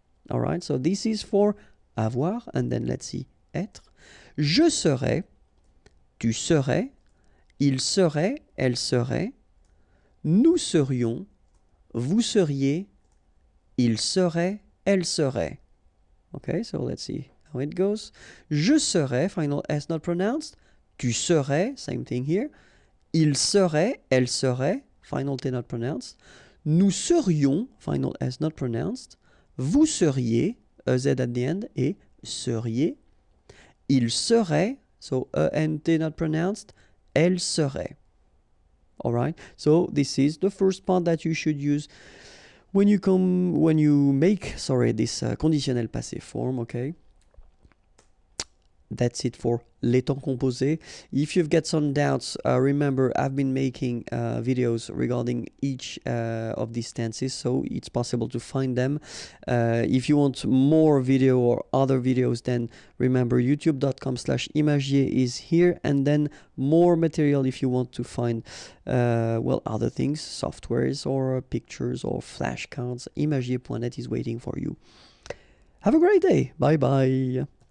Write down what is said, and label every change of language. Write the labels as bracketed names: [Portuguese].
[English] All right, so this is for avoir, and then let's see, être. [French] Je serais, tu serais, il serait, elle serait, nous serions, vous seriez, il serait, elle serait. [English] Okay, so let's see how it goes. [French] Je serais, [English] final S not pronounced. [French] Tu serais, [English] same thing here. [French] Il serait, elle serait, [English] final T not pronounced. [French] Nous serions, [English] final S not pronounced. [French] Vous seriez, [English] EZ at the end, et seriez. [French] Il serait, [English] so ENT not pronounced, [French] elle serait. [English] Alright, so this is the first part that you should use when you make this conditionnel passé form, okay? That's it for [French] les temps composés. [English] If you've got some doubts, remember I've been making videos regarding each of these tenses, so it's possible to find them. If you want more video or other videos, then remember youtube.com/imagier is here, and then more material if you want to find other things, softwares or pictures or flashcards. Imagier.net is waiting for you. Have a great day. Bye bye.